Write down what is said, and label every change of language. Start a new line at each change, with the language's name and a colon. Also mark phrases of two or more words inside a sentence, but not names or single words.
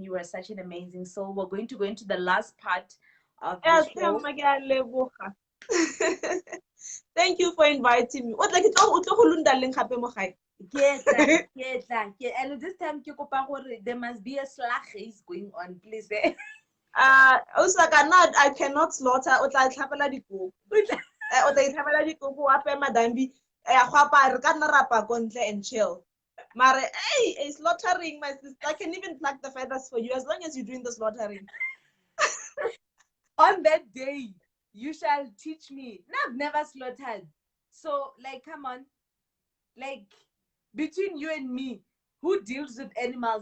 English: You are such an amazing soul. We're going to go into the last part of the show. Thank you for inviting me. What like And this time there must be a slag race going on, please. I cannot slaughter
Tswana: o tla tlhabela dikoko. O tla itlhabela dikoko wa pe madambi go apara ka nna rapa ko ntle
English: and chill. Mare, hey, slaughtering, my sister. I can even pluck the feathers for you as long as you're doing the slaughtering. On that day, you shall teach me. No, I've never slaughtered. So, like, come on. Like, between you and me, who deals with animals?